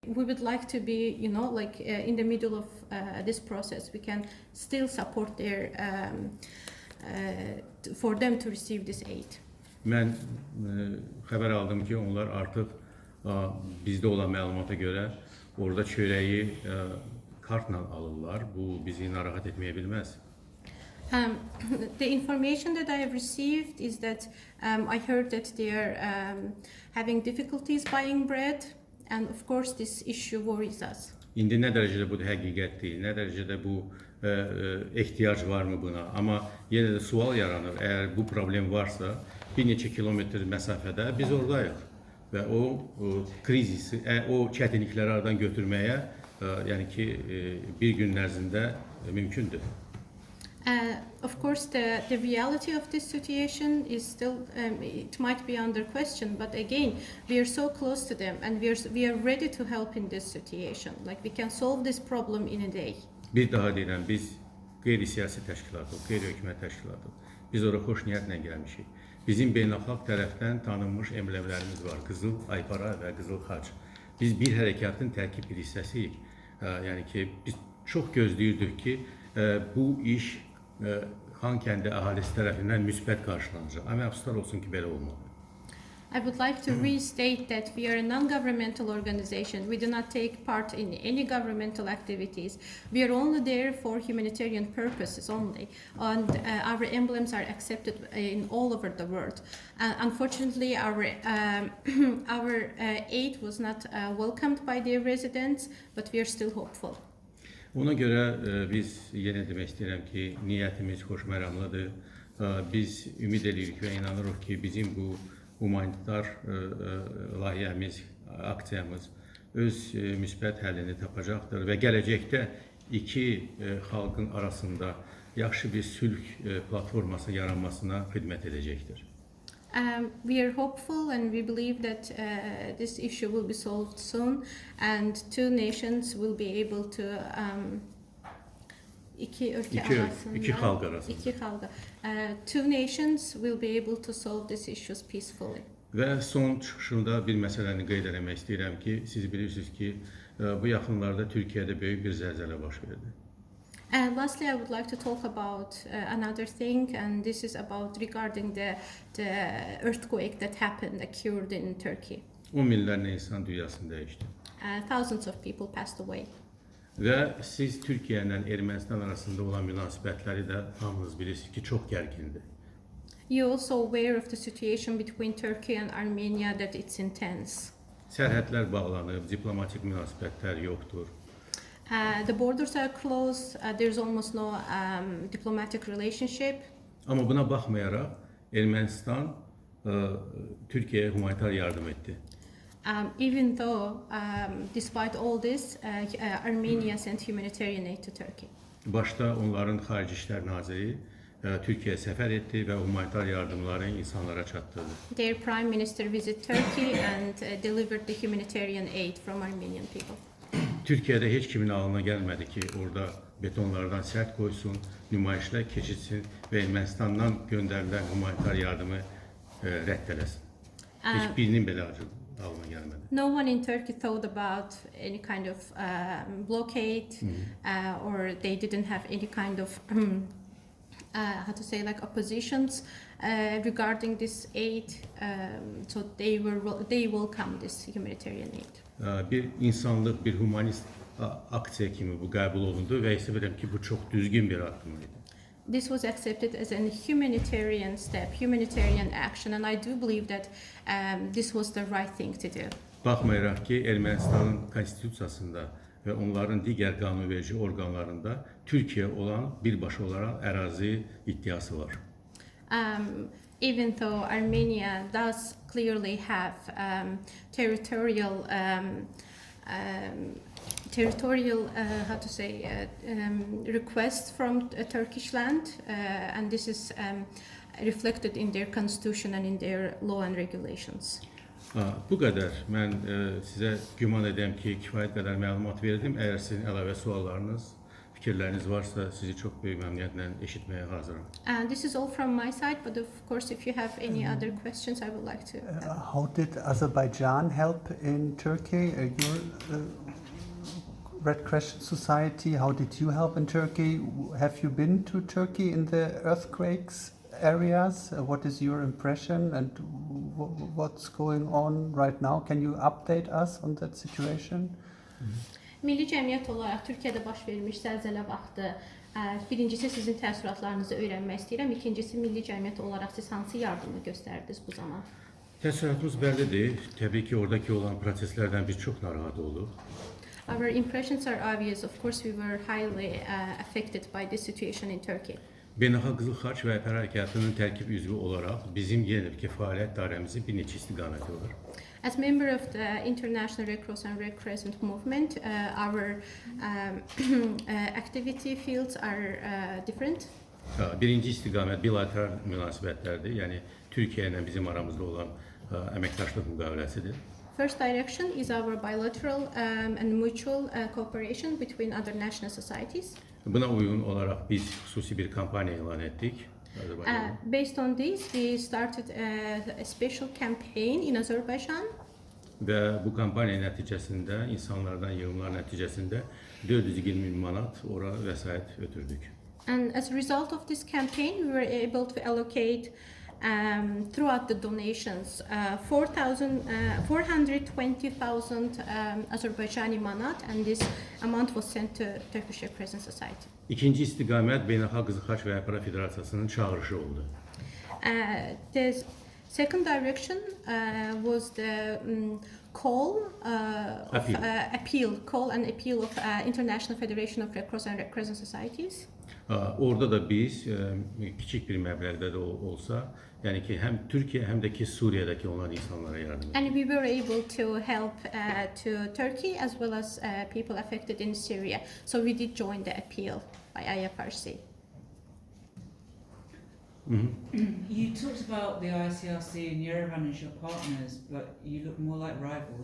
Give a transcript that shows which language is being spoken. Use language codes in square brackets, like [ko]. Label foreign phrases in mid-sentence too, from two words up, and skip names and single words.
[en] We would like to be, in the middle of this process. We can still support for them to receive this aid. [az] Mən xəbər aldım ki, onlar artıq bizdə olan məlumata görə orada çörəyi kartla alırlar. Bu bizi narahat etməyə bilməz. [en] The information that I have received is that I heard that they are having difficulties buying bread, and of course this issue worries us. [az] İndi nə dərəcədə bu həqiqət deyil, nə dərəcədə bu ehtiyac varmı buna? Amma yenə də sual yaranır. Əgər bu problem varsa, bir neçə kilometr məsafədə biz oradayıq və o krizisi, o çətinlikləri aradan götürməyə, yəni ki, bir gün ərzində mümkündür. [en] Of course, the reality of this situation is still, it might be under question, but again, we are so close to them and we are ready to help in this situation. Like, we can solve this problem in a day. [az] Bir daha deyirəm, biz qeyri-siyasi təşkilatıq, qeyri-hökumət təşkilatıq. Biz ora xoş niyyətlə gəlmişik. Bizim beynəlxalq tərəfdən tanınmış emblemlərimiz var, qızıl aypara və qızıl xaç. Biz bir hərəkatın tərkib bir hissəsiyik. Yəni ki, biz çox gözləyirdik ki, bu iş Xankəndi əhalisi tərəfindən müsbət qarşılanacaq. Amma əfsuslar olsun ki, belə olmadı. [en] I would like to restate that we are a non-governmental organization. We do not take part in any governmental activities. We are only there for humanitarian purposes only, and our emblems are accepted in all over the world. Unfortunately, our aid was not welcomed by their residents, but we are still hopeful. [az] Ona görə biz yenə demək istəyirəm ki, niyyətimiz xoşməramlıdır. Biz ümid edirik və inanırıq ki, bizim bu humanitar layihəmiz, aksiyamız öz müsbət həllini tapacaqdır və gələcəkdə iki xalqın arasında yaxşı bir sülh platforması yaranmasına xidmət edəcəkdir. [en] We are hopeful and we believe that this issue will be solved soon and two nations will be able to two nations will be able to solve these issues peacefully. [az] Və son çıxışımda bir məsələni qeyd etmək istəyirəm ki, siz bilirsiniz ki, bu yaxınlarda Türkiyədə böyük bir zəlzələ baş verdi. [en] Lastly, I would like to talk about another thing, and this is regarding the earthquake that occurred in Turkey. [az] 10 minlərlə insan dünyasını dəyişdi. [en] Thousands of people passed away. [az] Və siz Türkiyə ilə Ermənistan arasında olan münasibətləri də hamınız bilirsiniz ki, çox gərgindir. [en] You also aware of the situation between Turkey and Armenia, that it's intense. [az] Sərhədlər bağlanıb, diplomatik münasibətlər yoxdur. [en] The borders are closed. There's almost no diplomatic relationship. [az] Amma buna baxmayaraq Ermənistan Türkiyəyə humanitar yardım etdi. [en] Even though, despite all this, Armenia sent humanitarian aid to Turkey. [az] Başda onların Xarici İşlər Naziri Türkiyəyə səfər etdi və humanitar yardımları insanlara çatdırdı. [en] Their prime minister visited Turkey and delivered the humanitarian aid from Armenian people. [az] Türkiyədə heç kimin ağlına gəlmədi ki, orada betonlardan sərt qoysun, nümayişlər keçitsin və Ermənistandan göndərilən humanitar yardımı rədd eləsin. Heç birinin belə ağlına gəlmədi. [en] No one in Turkey thought about any kind of blockade, or they didn't have any kind of oppositions regarding this aid. So they welcome this humanitarian aid. [az] Bir insanlıq, bir humanist aksiya kimi bu qəbul olundu və hesab edirəm ki, bu çox düzgün bir addım idi. [en] This was accepted as a humanitarian step, humanitarian action, and I do believe that this was the right thing to do. [az] Baxmayaraq ki, Ermənistanın konstitusiyasında və onların digər qanunverici orqanlarında Türkiyə olan birbaşa olaraq ərazi iddiası var. Even though Armenia does clearly have territorial request from Turkish land, and this is reflected in their constitution and in their law and regulations. Bu qədər. Mən sizə güman edirəm ki, kifayət qədər məlumat verdim. Əgər sizin əlavə suallarınız, fikirləriniz varsa, sizi çox böyük məmnuniyyətlə eşitməyə hazıram. [en] This is all from my side, but of course, if you have any other questions, I would like to. How did Azerbaijan help in Turkey? Your Red Crescent Society, how did you help in Turkey? Have you been to Turkey in the earthquakes areas? What is your impression and what's going on right now? Can you update us on that situation? [az] Milli cəmiyyət olaraq Türkiyədə baş vermiş zəlzələ vaxtı birincisi sizin təəssüratlarınızı öyrənmək istəyirəm. İkincisi milli cəmiyyət olaraq siz hansı yardımı göstərdiniz bu zaman? Təəssüratımız bəllidir. Təbii ki, oradakı olan proseslərdən biz çox narahat olduq. [en] Our impressions are obvious. Of course, we were highly affected by this situation in Turkey. [az] Beynəlxalq Qızıl Xaç və Əhpər Hərəkatının tərkib üzvü olaraq bizim yenə ki fəaliyyət dairəmizin bir neçə istiqaməti var. [en] As member of the International Red Cross and Red Crescent movement, our activity fields are different. [az] Birinci istiqamət bilateral münasibətlərdir. Yəni Türkiyə ilə bizim aramızda olan əməkdaşlıq müqaviləsidir. [en] First direction is our bilateral and mutual cooperation between other national societies. [az] Buna uyğun olaraq biz xüsusi bir kampaniya elan etdik. [en] Based on this, we started a special campaign in Azerbaijan. [az] Və bu kampaniya nəticəsində, insanlardan yığımlar nəticəsində 420 min manat ora vəsait ötürdük. [en] And as a result of this campaign, we were able to allocate throughout the donations 420,000 Azerbaijani manat, and this amount was sent to Turkish Red Crescent Society. [az] İkinci istiqamət Beynəlxalq Qızıl Xaç və Əhpər Federasiyasının çağırışı oldu. [en] The second direction was the call and appeal of International Federation of Red Cross and Red Crescent Societies. [az] Orada da biz kiçik bir məbləğdə də olsa, yəni ki həm Türkiyə həm də ki Suriyədəki olan insanlara yardım etdik. [en] And we were able to help to Turkey as well as people affected in Syria. So we did join the appeal by IFRC. You talked about the ICRC and Yerevan as your partners, but you look more like rivals.